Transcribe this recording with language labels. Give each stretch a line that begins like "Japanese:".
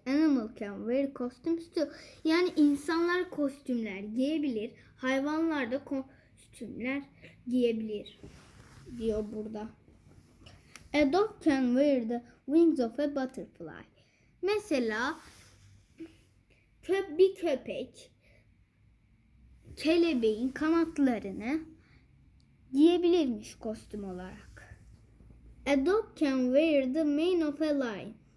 English: Animal can wear costumes too.
Turkish: Yani insanlar kostümler giyebilir. Hayvanlar da kostümler giyebilir diyor burada.
English: A dog can wear the wings of a butterfly.
Turkish: Mesela bir köpek kelebeğin kanatlarını giyebilirmiş kostüm olarak.
English: A dog can wear the mane of a lion.